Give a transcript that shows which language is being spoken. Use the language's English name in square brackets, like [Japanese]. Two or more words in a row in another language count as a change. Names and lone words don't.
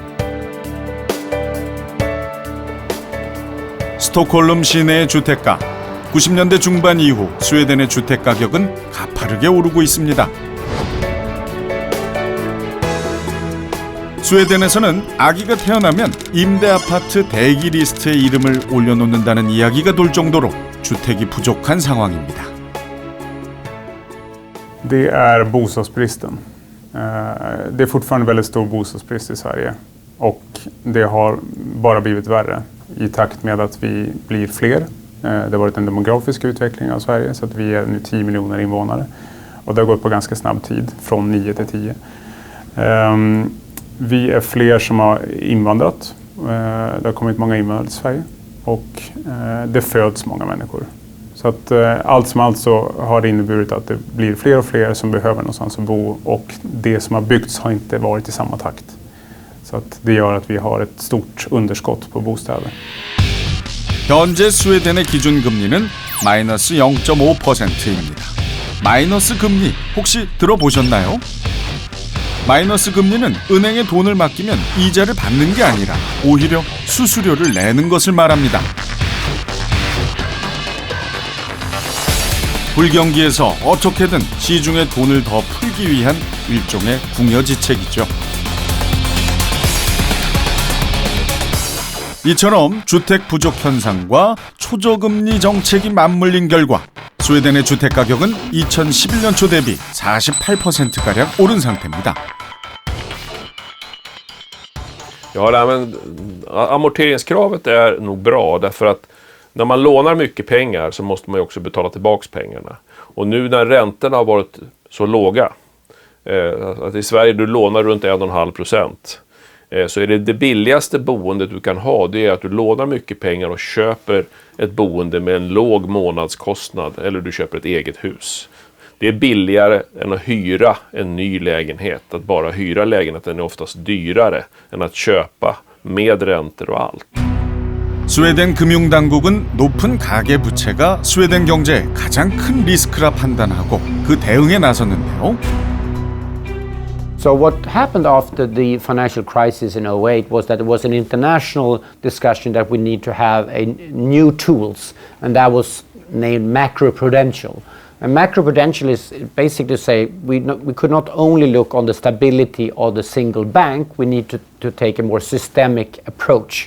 [Korean] 스톡홀름 시내의 주택가, 90년대 중반 이후 스웨덴의 주택 가격은 가파르게 오르고 있습니다. 스웨덴에서는 아기가 태어나면 임대 아파트 대기 리스트에 이름을 올려놓는다는 이야기가 돌 정도로 주택이 부족한 상황입니다. [Swedish] Det är bostadsbristen. Det är fortfarande väldigt stor bostadsbrist i Sverige och det har bara blivit värre i takt med att vi blir fler. Det har varit en demografisk utveckling av Sverige så att vi är nu 10 miljoner invånare och det har gått på ganska snabb tid från 9 till 10. Vi är fler som har invandrat. Det har kommit många invandrare till Sverige och det föds många människor. Så att allt som allt så har det inneburit att det blir fler och fler som behöver någonstans att bo och det som har byggts har inte varit i samma takt. Så att det gör att vi har ett stort underskott på bostäder. [Korean] 현재 스웨덴의 기준금리는 마이너스 0.5%입니다. 마이너스 금리 혹시 들어보셨나요? 마이너스 금리는 은행에 돈을 맡기면 이자를 받는 게 아니라 오히려 수수료를 내는 것을 말합니다. 불경기에서 어떻게든 시중에 돈을 더 풀기 위한 일종의 궁여지책이죠. 이처럼 주택 부족 현상과 초저금리 정책이 맞물린 결과 스웨덴의 주택 가격은 2011년 초 대비 48%가량 오른 상태입니다. [Swedish] Ja, men amorteringskravet är nog bra därför att när man lånar mycket pengar så måste man ju också betala tillbaks pengarna. Och nu när räntorna har varit så låga, att i Sverige du lånar runt 1,5%, så är det billigaste boendet du kan ha, det är att du lånar mycket pengar och köper ett boende med en låg månadskostnad eller du köper ett eget hus. Det är billigare än att hyra en ny lägenhet. Att bara hyra lägenheten är oftast dyrare än att köpa med räntor och allt. [Korean] 스웨덴 금융당국은 높은 가계부채가 스웨덴 경제의 가장 큰 리스크라 판단하고 그 대응에 나섰는데요. [English] So what happened after the financial crisis in 2008 was that it was an international discussion that we need to have new tools, and that was named macroprudential. And macroprudential is basically to say we could not only look on the stability of the single bank, we need to take a more systemic approach.